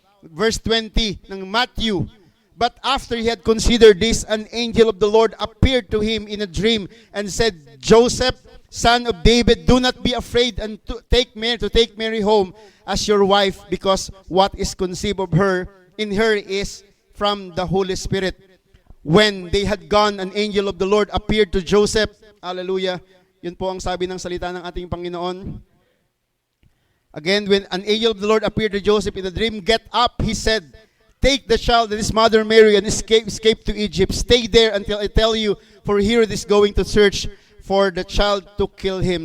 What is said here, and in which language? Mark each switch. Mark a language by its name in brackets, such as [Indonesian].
[English] Verse 20 ng Matthew. But after he had considered this, an angel of the Lord appeared to him in a dream and said, "Joseph, son of David, do not be afraid and to take Mary home as your wife, because what is conceived of her in her is from the Holy Spirit." When they had gone, an angel of the Lord appeared to Joseph. Hallelujah. [Filipino] Yun po ang sabi ng salita ng ating Panginoon. [English] Again, when an angel of the Lord appeared to Joseph in a dream, "Get up," he said, "take the child and his mother Mary and escape to Egypt. Stay there until I tell you, for Herod is going to search for the child to kill him."